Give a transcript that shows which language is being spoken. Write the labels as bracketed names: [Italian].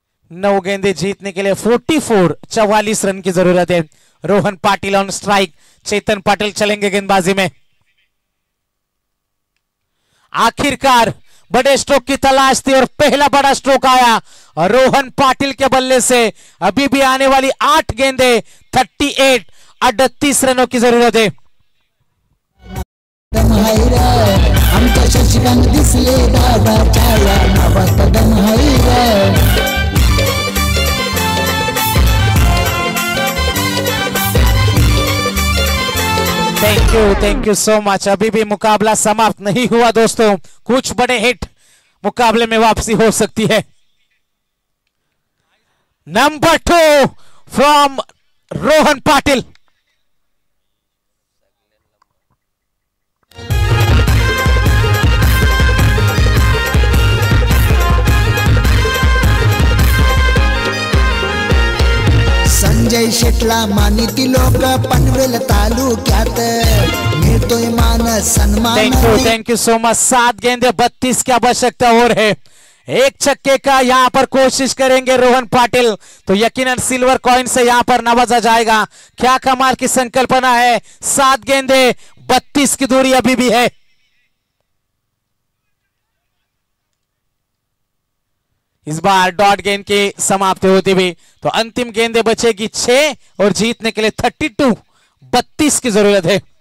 [Hindi] 9 गेंदे जीतने के लिए 44 रन की जरूरत है रोहन पाटिल ऑन स्ट्राइक चेतन पाटिल चलेंगे गेंदबाजी में आखिरकार बड़े स्ट्रोक की तलाश थी और पहला बड़ा स्ट्रोक आया और रोहन पाटिल के बल्ले से अभी भी आने वाली 8 गेंदे 38 रनों की जरूरत है [Marathi] आमच्या शशिकांत दिसले दादाच्या या नावात दम हाय रे [English] thank you so much [Hindi] अभी भी मुकाबला समाप्त नहीं हुआ दोस्तों कुछ बड़े हिट मुकाबले में वापसी हो सकती है नंबर 2 फ्रॉम रोहन पाटिल [Marathi] संजय शेटला मानिती लोक पनवेल तालुक्यात मिळतोय मान सन्मान [English] thank you so much [Hindi] 7 गेंदे 32 की आवश्यकता और है एक छक्के का यहां पर कोशिश करेंगे रोहन पाटिल तो यकीनन सिल्वर कॉइन से यहां पर नवाजा जाएगा क्या कमाल की संकल्पना है 7 गेंदे 32 की दूरी अभी भी है इस बार डॉट गेंद की समाप्ति होती हुई तो अंतिम गेंदे बचेगी 6 और जीतने के लिए 32 की जरूरत है